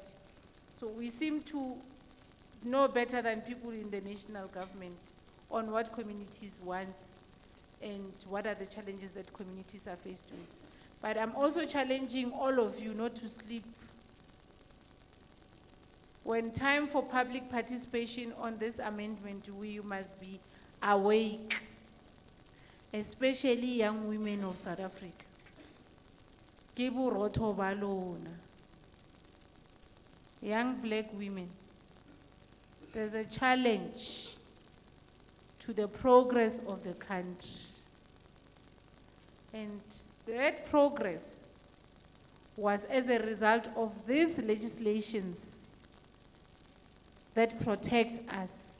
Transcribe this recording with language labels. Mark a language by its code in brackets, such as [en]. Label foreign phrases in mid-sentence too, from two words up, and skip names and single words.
[en] So we seem to know better than people in the national government on what communities want and what are the challenges that communities are faced with. But I'm also challenging all of you not to sleep. When time for public participation on this amendment, we must be awake, especially young women of South Africa. [st] Ke borotho ba lona. [en] Young black women, there's a challenge to the progress of the country. And that progress was as a result of these legislations that protect us.